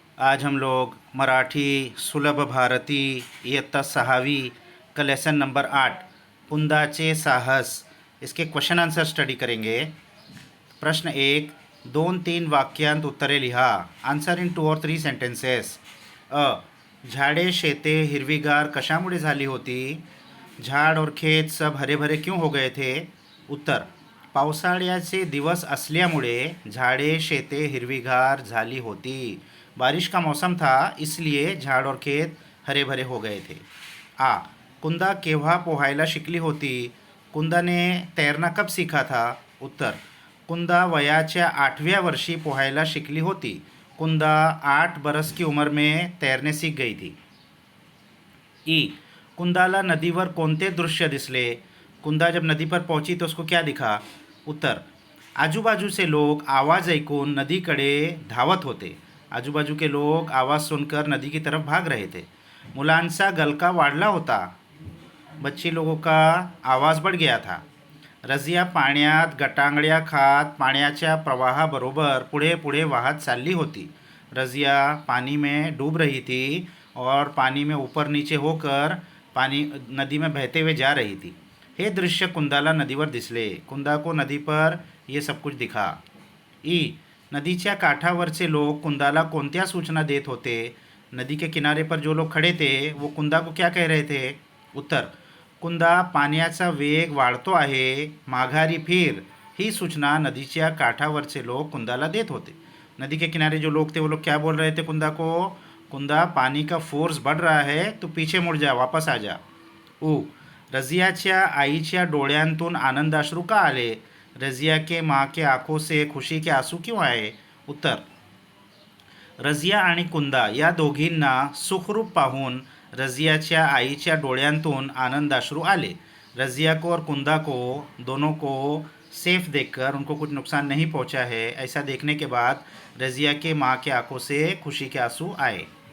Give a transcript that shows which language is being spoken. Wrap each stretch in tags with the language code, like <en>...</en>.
<hi>आज हम लोग मराठी सुलभ भारती इयत्ता 6वी का लेसन नंबर 8 पुंदाचे साहस इसके क्वेश्चन आंसर स्टडी करेंगे।</hi> <mr>प्रश्न 1, 2-3 वाक्यांत उत्तरे लिहा।</mr> <en>Answer in 2 और 3 sentences.</en> <mr>अ, झाडे शेते हिरवीगार कशामुळे झाली होती?</mr> <hi>झाड और खेत सब हरे भरे क्यों हो गए थे?</hi> <mr>उत्तर, पावसाळ्याचे दिवस असल्यामुळे झाडे शेते हिरवीगार झाली होती।</mr> <hi>बारिश का मौसम था इसलिए झाड़ और खेत हरे भरे हो गए थे।</hi> <mr>आ, कुंदा केव्हा पोहायला शिकली होती?</mr> <hi>कुंदा ने तैरना कब सीखा था?</hi> <mr>उत्तर, कुंदा वयाच्या 8व्या वर्षी पोहायला शिकली होती।</mr> <hi>कुंदा 8 बरस की उम्र में तैरने सीख गई थी।</hi> <mr>ई, कुंदाला नदीवर कोणते दृश्य दिसले?</mr> <hi>कुंदा जब नदी पर पहुंची तो उसको क्या दिखा? उत्तर, आजूबाजू से लोग</hi> <mr>आवाज़ ऐकून नदीकडे धावत होते।</mr> <hi>आजूबाजू के लोग आवाज़ सुनकर नदी की तरफ भाग रहे थे।</hi> <mr>मुलांचा गलका वाढला होता।</mr> <hi>बच्ची लोगों का आवाज़ बढ़ गया था।</hi> <mr>रजिया पाण्यात गटांगड्या खात पाण्याच्या प्रवाहाबरोबर पुढे पुढे वाहत चालली होती।</mr> <hi>रजिया पानी में डूब रही थी और पानी में ऊपर नीचे होकर पानी नदी में बहते हुए जा रही थी।</hi> <mr>हे दृश्य कुंदाला नदीवर दिसले।</mr> <hi>कुंदा को नदी पर ये सब कुछ दिखा।</hi> <mr>ई, नदीच्या काठावरचे लोग कुंदाला कोणत्या सूचना देत होते?</mr> <hi>नदी के किनारे पर जो लोग खड़े थे वो कुंदा को क्या कह रहे थे?</hi> <mr>उत्तर, कुंदा पाण्याचा वेग वाढतो आहे, माघारी फिर, ही सूचना नदीच्या काठावरचे लोग कुंदाला देत होते।</mr> <hi>नदी के किनारे जो लोग थे वो लोग क्या बोल रहे थे कुंदा को? कुंदा पानी का फोर्स बढ़ रहा है, तू पीछे मुड़ जा, वापस आ जा।</hi> <mr>ऊ, रजियाच्या आईच्या डोळ्यांतून आनंदाश्रू का आले?</mr> <hi>रजिया के माँ के आंखों से खुशी के आंसू क्यों आए?</hi> <mr>उत्तर, रजिया आणि कुंदा या दोघींना सुखरूप पाहून रजियाच्या आईच्या डोळ्यांतून आनंदाश्रू आले।</mr> <hi>रजिया को और कुंदा को दोनों को सेफ देखकर उनको कुछ नुकसान नहीं पहुंचा है, ऐसा देखने के बाद रजिया के माँ के आंखों से खुशी के आंसू आए।</hi>